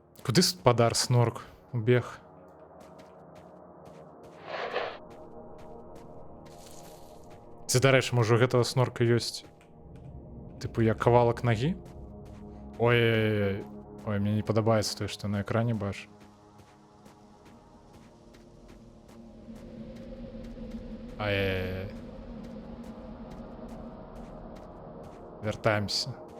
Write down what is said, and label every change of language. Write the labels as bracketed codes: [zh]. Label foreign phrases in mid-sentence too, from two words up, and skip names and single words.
[uk] Куди спадар снорк убіг? Це, до речі, може, [be] у гэтага снорка ёсць типу як кавалак нагі? Ой-ой-ой. Ой, мне не падабаецца тое, што на экране бачу. Ай-яй-яй. Вяртаемся.